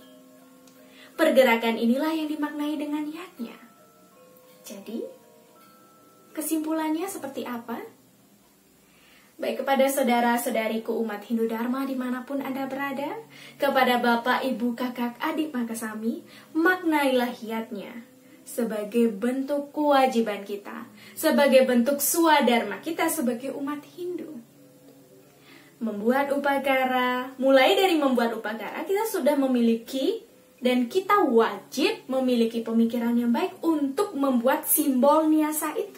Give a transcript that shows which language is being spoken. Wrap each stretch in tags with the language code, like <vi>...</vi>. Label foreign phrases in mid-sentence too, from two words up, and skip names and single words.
<id>Pergerakan inilah yang dimaknai dengan yatnya. Jadi, kesimpulannya seperti apa? Baik kepada saudara-saudariku umat Hindu Dharma dimanapun Anda berada, kepada Bapak, Ibu, Kakak, Adik Makasami, maknailah yatnya sebagai bentuk kewajiban kita, sebagai bentuk swadharma kita sebagai umat Hindu. Membuat upakara, mulai dari membuat upakara, kita sudah memiliki dan kita wajib memiliki pemikiran yang baik untuk membuat simbol niasa itu.</id>